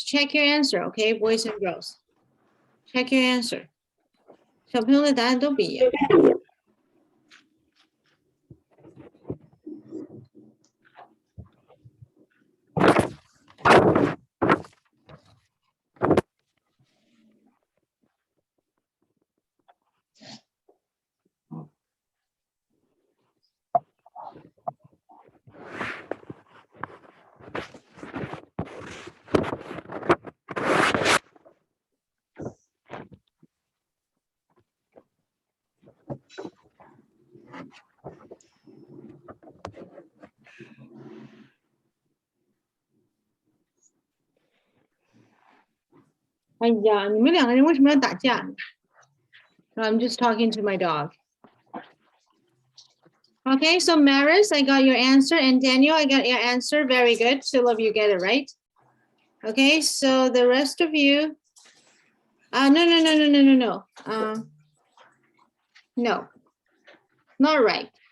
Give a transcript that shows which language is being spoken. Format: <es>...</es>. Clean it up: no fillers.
<en>Check your answer, okay, boys and girls. Check your answer.</en> <zh>小朋友的答案都不一样。哎呀，你们两个人为什么要打架呢？</zh> <en>I'm just talking to my dog. Okay, so Maris, I got your answer, and Daniel, I got your answer. Very good. Two of you get it right. Okay, so the rest of you. No. No, not right.</en>